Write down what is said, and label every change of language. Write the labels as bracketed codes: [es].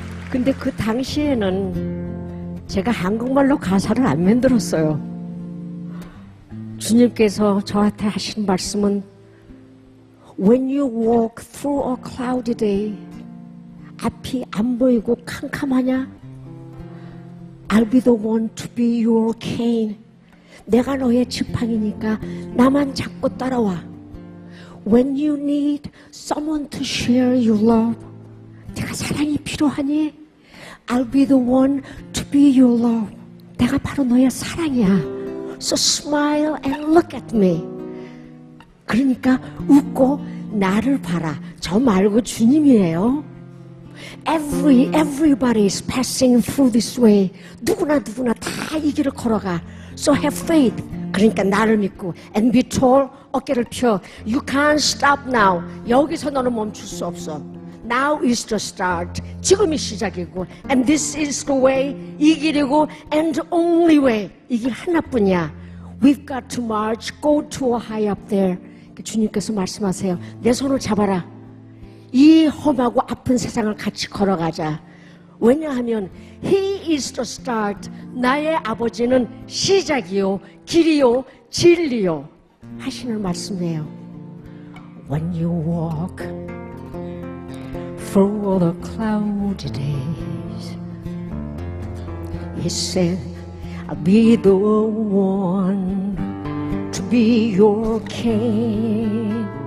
[ko] 근데 그 당시에는 제가 한국말로 가사를 안 만들었어요. 주님께서 저한테 하신 말씀은 [en] When you walk through a cloudy day, [ko] 앞이 안 보이고 캄캄하냐? [en] I'll be the one to be your cane. [ko] 내가 너의 지팡이니까 나만 잡고 따라와. [en] When you need someone to share your love, [ko] 내가 사랑이 필요하니? [en] I'll be the one to be your love. [ko] 내가 바로 너의 사랑이야. [en] So smile and look at me. [ko] 그러니까 웃고 나를 봐라. 저 말고 주님이에요. [en] Everybody is passing through this way. [ko] 누구나 다 이 길을 걸어가. [en] So have faith. [ko] 그러니까 나를 믿고 [en] and be tall. [ko] 어깨를 펴. [en] You can't stop now. [ko] 여기서 너는 멈출 수 없어. [en] Now is the start. [ko] 지금이 시작이고 [en] and this is the way. [ko] 이 길이고 [en] and the only way. [ko] 이 길 하나뿐이야. [en] We've got to march. Go to a high up there. [ko] 주님께서 말씀하세요. 내 손을 잡아라. 이 험하고 아픈 세상을 같이 걸어가자. 왜냐하면 [en] He is the start. [ko] 나의 아버지는 시작이요, 길이요, 진리요 하시는 말씀이에요. [en] When you walk through the cloudy days, He said, I'll be the one to be your king.